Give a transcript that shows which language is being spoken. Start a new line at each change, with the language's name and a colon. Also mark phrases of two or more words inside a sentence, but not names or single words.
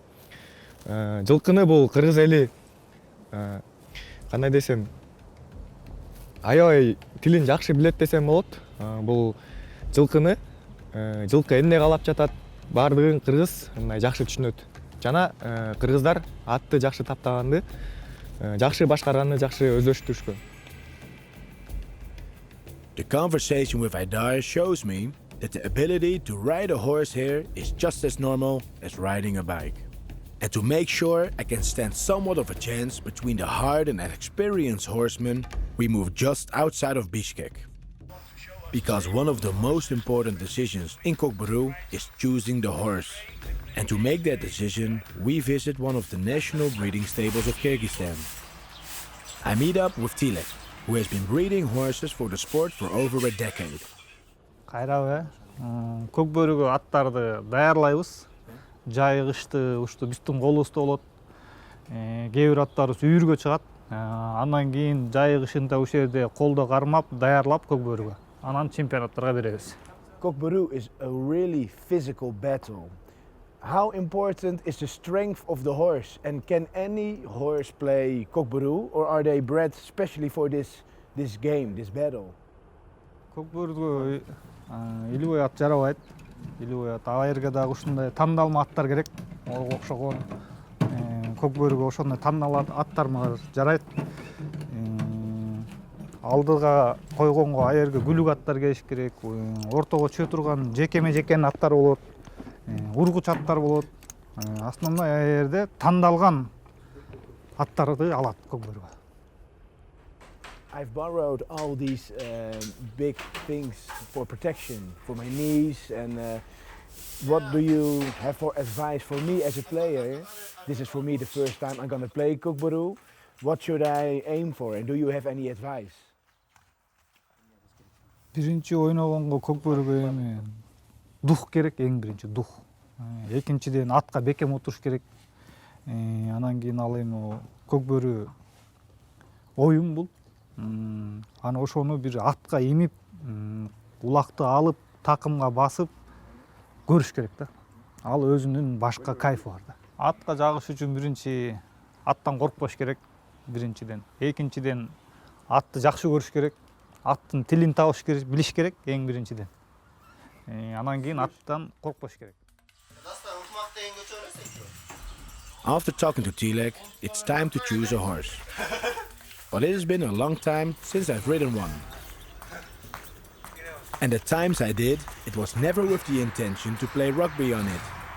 Kyrgyz: Жылкыны бул кыргыз эли кандай десем, аябай тилин жакшы билет десем болот. Бул жылкыны жылкы эмне каалап жатат, баардыгын кыргыз мындай жакшы түшүнөт. Жана кыргыздар атты жакшы таптаганды, жакшы башкарганды жакшы өздөштүрүшкөн.
English: The conversation with Aydar shows me that the ability to ride a horse here is just as normal as riding a bike. And to make sure I can stand somewhat of a chance between the hard and experienced horsemen, we move just outside of Bishkek. Because one of the most important decisions in Kok Boru is choosing the horse. And to make that decision, we visit one of the national breeding stables of Kyrgyzstan. I meet up with Tilek, who has been breeding horses for the sport for over a decade.
Kyrgyz: Кайрабы, Kok Boru'га аттарды даярлайбыз. Жай кышты ушту биздин колубузда болот. Кээ бир аттарыбыз үйүргө чыгат. Андан кийин жай кышында ошол жерде колдо кармап, даярлап Kok Boru'га. Анан чемпионаттарга беребиз.
English: Kok Boru is a really physical battle. How important is the strength of the horse? And can any horse play Kok Boru, or are they bred specially for this game, this battle?
Kyrgyz: Kok Boru'га илүү ат жарабайт. Илүү ат айырга дагы ушундай тандалма аттар керек. Ого окшогон. Kok Boru'га ошондой тандалма аттар мага жарайт. Алдыга койгонго айырга күлүк аттар келиш керек. Ортого чыга турган жекеме-жекен аттар болот. Ургуч аттар болот. Основной айырде тандалган аттарды алат Kok Boru'га.
English: I've borrowed all these big things for protection for my knees, and what do you have for advice for me as a player? This is for me the first time I'm gonna play Kok Boru. What should I aim for, and do you have any advice?
Kyrgyz: Биринчи ойногонго Kok Boru'га эми дух керек, эң биринчи дух. Экинчиден атка бекем отуруш керек. Анан кийин ал эми Kok Boru оюн бул. Аны ошону бир атка имип, улакты алып, такымга басып көрүш керек да. Ал өзүнүн башка кайфы бар да. Атка жагыш үчүн биринчи аттан коркпош керек, биринчиден. Экинчиден атты жакшы көрүш керек. Аттын тилин табыш керек, билиш керек эң биринчиден. Анан кийин аттан коркпош керек.
English: After talking to Tilek, it's time to choose a horse. But it has been a long time since I've ridden one. And the times I did, it was never with the intention to play rugby on it.